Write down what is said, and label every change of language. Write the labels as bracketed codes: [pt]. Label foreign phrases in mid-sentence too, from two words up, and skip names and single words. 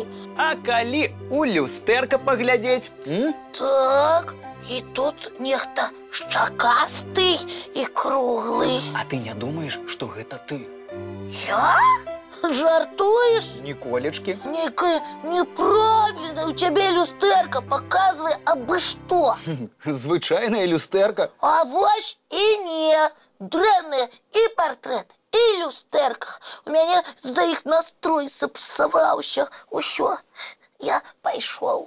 [be] А калі у люстэрка паглядзець? Так, і тут нехта шчакасты і круглы. А ты не думаеш, што гэта ты? Я? Жартуеш? Ніколечкі. [ru] Некая неправильная у тебя люстэрка, показывай [be] абы што. Звычайная люстэрка. А вось і не. Дрэнная і партрэт, і люстэрка. У мяне з-за іх настрой сапсаваўся. Усё, я пайшоў.